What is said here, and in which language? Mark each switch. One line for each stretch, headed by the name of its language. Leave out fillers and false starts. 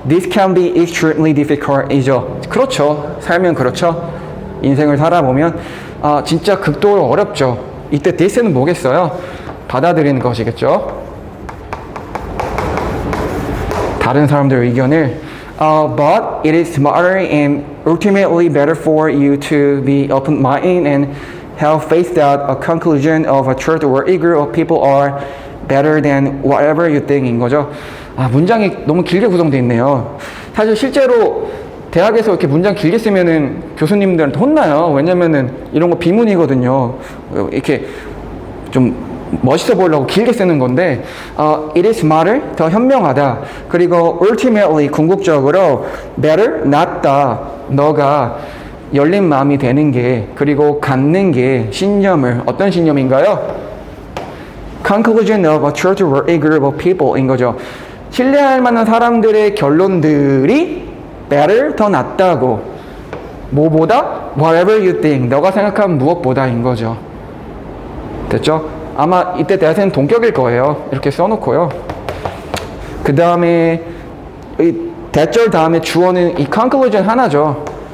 English: This can be extremely difficult
Korean: 이죠. 그렇죠. 살면 그렇죠. 인생을 살아보면 진짜 극도로 어렵죠. 이때 this는 뭐겠어요? 받아들이는 것이겠죠. 다른 사람들의 의견을
English: but it is smarter and ultimately better for you to be open-minded and have faith that a conclusion of a trustworthy group of people are better than whatever you think
Korean: 인 거죠. 문장이 너무 길게 구성되어 있네요. 사실 실제로 대학에서 이렇게 문장 길게 쓰면은 교수님들한테 혼나요. 왜냐면은 이런 거 비문이거든요. 이렇게 좀 멋있어 보이려고 길게 쓰는 건데,
English: it is smarter,
Korean: 더 현명하다. 그리고 ultimately, 궁극적으로 better, 낫다. 너가 열린 마음이 되는 게, 그리고 갖는 게 신념을, 어떤 신념인가요?
English: conclusion of a trustworthy group of people
Korean: 인 거죠. 신뢰할 만한 사람들의 결론들이 better, 더 낫다고. 뭐보다?
English: whatever you think,
Korean: 너가 생각한 무엇보다인 거죠. 됐죠? 아마 이때 대화는 동격일 거예요. 이렇게 써놓고요. 그 다음에 이 대절 다음에 주어는 이 conclusion 하나죠.